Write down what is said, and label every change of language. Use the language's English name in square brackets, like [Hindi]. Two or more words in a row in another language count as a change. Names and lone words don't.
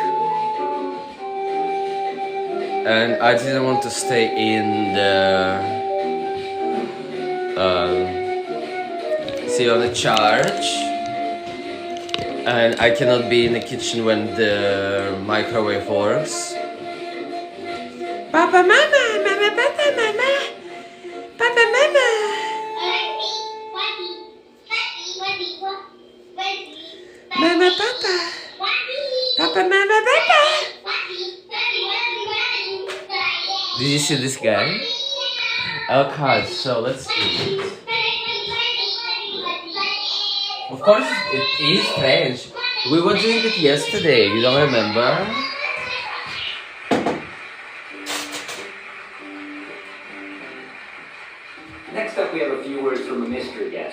[English] And I didn't want to stay in the... see on the charge. And I cannot be in the kitchen when the microwave works. Papa, mama, mama, papa, mama, papa, mama. Mama, papa, papa, mama, papa. Did you see this guy? Okay, so let's eat. Of course, it is French. We were doing it yesterday. You don't remember? Next up, we have a few words from a mystery guest.